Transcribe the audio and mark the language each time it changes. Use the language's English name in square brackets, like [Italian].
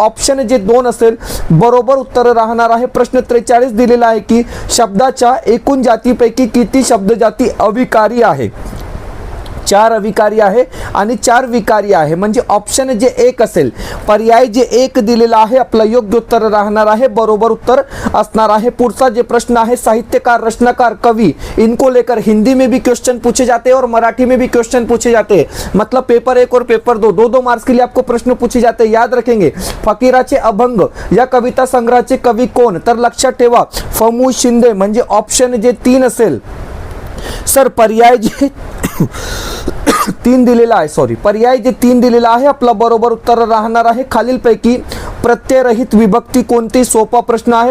[Marathi] Option जे 2 असेल बरोबर उत्तर राहणार आहे. प्रश्न 43 दिलेला आहे की शब्दाच्या एकूण जातीपैकी किती शब्द जाती अविकारी आहे. 4 अविकारी आहे आणि 4 विकारी आहे, म्हणजे ऑप्शन जे 1 असेल. पर्याय जे 1 दिलेला आहे आपलं योग्य उत्तर राहणार आहे, बरोबर उत्तर असणार आहे. पुढचा जे प्रश्न आहे [Hindi] साहित्यकार, रचनाकार, कवि इनको लेकर हिंदी में भी क्वेश्चन पूछे जाते हैं और मराठी में भी क्वेश्चन पूछे जाते हैं. मतलब पेपर 1 और पेपर 2 मार्क्स के लिए आपको प्रश्न पूछे जाते हैं, याद रखेंगे. [Marathi] फकीराचे अभंग या कविता संग्रहाचे कवी कोण, तर लक्षात ठेवा फमू शिंदे, म्हणजे ऑप्शन जे 3 असेल. सर पर्याय जे 3 दिलेला आहे, सॉरी पर्याय जे 3 दिलेला आहे आपला बरोबर उत्तर राहणार आहे. खालीलपैकी प्रत्ययरहित विभक्ती कोणती, सोपा प्रश्न आहे.